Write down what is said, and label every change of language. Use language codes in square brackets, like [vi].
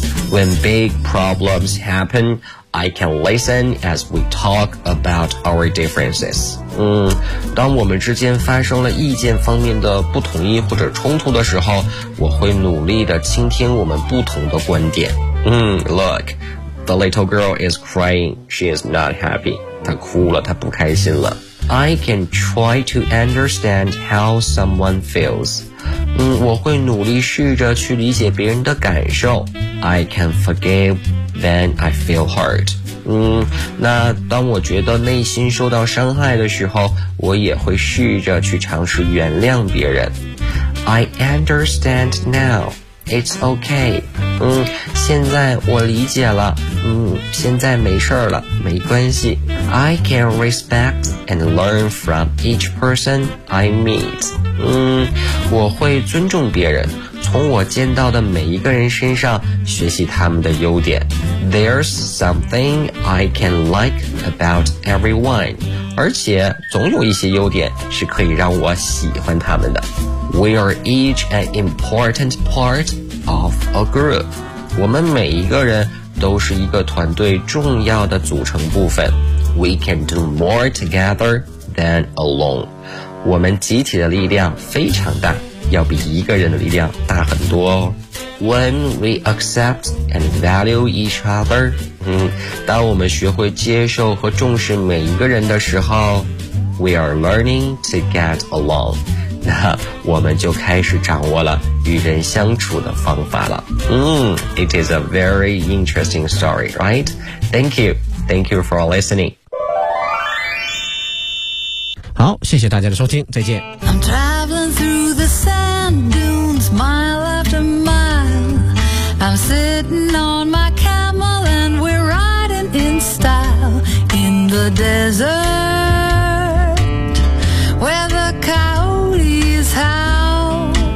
[en] When big problems happen， I can listen as we talk about our differences。 [zh] 当我们之间发生了意见方面的不统一或者冲突的时候，我会努力地倾听我们不同的观点。 [en] Look, the little girl is crying. She is not happy. [zh] 她哭了，她不开心了。 [en] I can try to understand how someone feels. [zh] 我会努力试着去理解别人的感受。 [en] I can forgive when I feel hurt. [zh] 那当我觉得内心受到伤害的时候，我也会试着去尝试原谅别人。 [en] I understand now. It's okay. [zh] 现在我理解了。现在没事了，没关系。 [en] I can respect and learn from each person I meet. [zh] 我会尊重别人，从我见到的每一个人身上学习他们的优点。 [en] There's something I can like about everyone， [zh] 而且总有一些优点是可以让我喜欢他们的。 [en] We are each an important part of a group， [zh] 我们每一个人都是一个团队重要的组成部分。 [en] We can do more together than alone， [zh] 我们集体的力量非常大，要比一个人的力量大很多哦。 [en] When we accept and value each other, [zh] 当我们学会接受和重视每一个人的时候 [en] we are learning to get along. [zh] 那我们就开始掌握了与人相处的方法了。 [en] It is a very interesting story, right? Thank you. Thank you for listening. [zh] 好，谢谢大家的收听，再见。 [en] I'm traveling through the sand dunes, mile after mile. I'm sitting on my camel and we're riding in style in the desert where the coyotes howl.